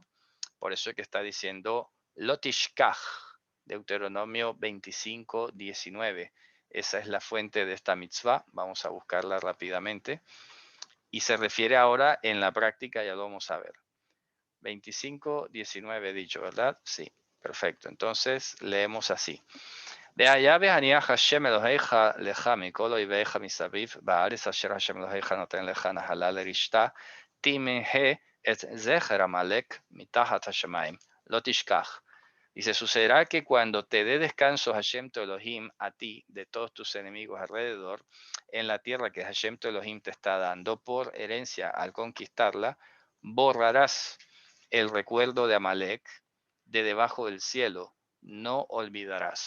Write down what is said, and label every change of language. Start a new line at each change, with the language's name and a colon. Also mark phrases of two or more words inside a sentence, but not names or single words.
Spanish: Por eso es que está diciendo Lotishkach, Deuteronomio 25, 19. Esa es la fuente de esta mitzvah. Vamos a buscarla rápidamente. Y se refiere ahora en la práctica, ya lo vamos a ver. 25, 19 dicho, ¿verdad? Sí, perfecto. Entonces leemos así.
Hebrew: והיה והניח השם אלוהיך לך מכל אויביך מסביב, בארץ אשר השם אלוהיך נותן לך נחלה לרשתה, תמחה את זכר עמלק מתחת השמיים, לא תשכח.
Spanish: Dice, sucederá que cuando te dé descanso Hashem tu Elohim a ti de todos tus enemigos alrededor, en la tierra que Hashem tu Elohim te está dando por herencia al conquistarla, borrarás el recuerdo de Amalek de debajo del cielo, no olvidarás.